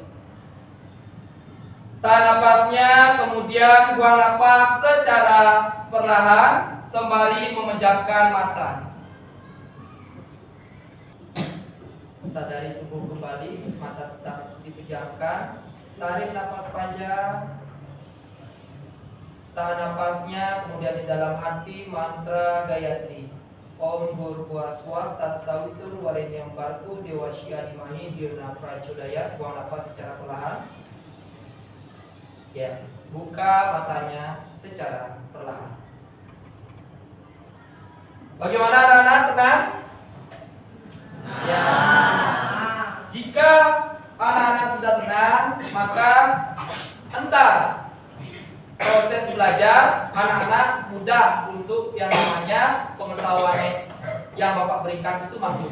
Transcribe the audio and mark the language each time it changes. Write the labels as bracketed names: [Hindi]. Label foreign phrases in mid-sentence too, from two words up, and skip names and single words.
[Indonesian] Tahan nafasnya, kemudian buang nafas secara perlahan sembari memejamkan mata. Sadari tubuh kembali, mata tetap dipejamkan. Tarik nafas panjang. Tahan nafasnya, kemudian di dalam hati mantra Gayatri. [Sanskrit] Om Bhurvaswah Tatsawitur Varenyam Bhargo Devasya Dhimahi Dhyo Prachodayat. [Indonesian] Buang nafas secara perlahan. Ya, buka matanya secara perlahan. Bagaimana anak-anak, tenang? Ya. Jika anak-anak sudah tenang, maka entar proses belajar anak-anak mudah untuk yang namanya pengetahuan yang Bapak berikan itu masuk.